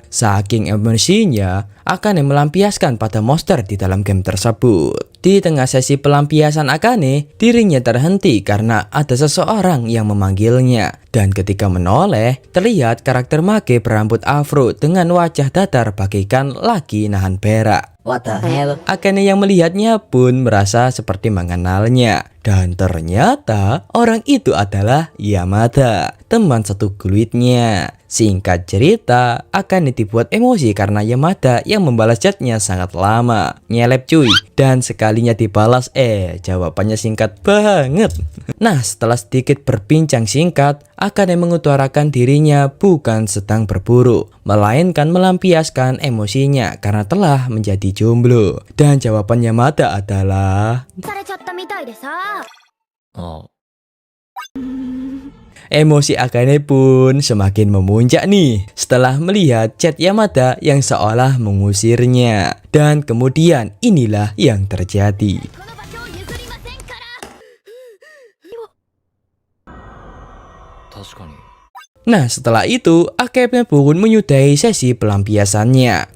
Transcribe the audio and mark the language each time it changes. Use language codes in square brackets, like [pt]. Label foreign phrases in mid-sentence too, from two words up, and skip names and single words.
[id] Saking emosinya, Akane melampiaskan pada monster di dalam game tersebut. Di tengah sesi pelampiasan Akane, dirinya terhenti karena ada seseorang yang memanggilnya. Dan ketika menoleh, terlihat karakter mage berambut afro dengan wajah datar bagaikan lagi nahan berak. [en] What the hell? [id] Akane yang melihatnya pun merasa seperti mengenalnya. Dan ternyata orang itu adalah Yamada, teman satu guildnya. Singkat cerita, Akane dibuat emosi karena Yamada yang membalas chatnya sangat lama. Nyelep cuy. Dan sekalinya dibalas, jawabannya singkat banget. Nah, setelah sedikit berbincang singkat, Akane mengutarakan dirinya bukan sedang berburu, melainkan melampiaskan emosinya karena telah menjadi jomblo. Dan jawaban Yamada adalah... [ja] されちゃったみたいでさ。 [id] Emosi Akane pun semakin memuncak nih setelah melihat chat Yamada yang seolah mengusirnya. Dan kemudian inilah yang terjadi. Nah, setelah itu Akane pun menyudahi sesi pelampiasannya.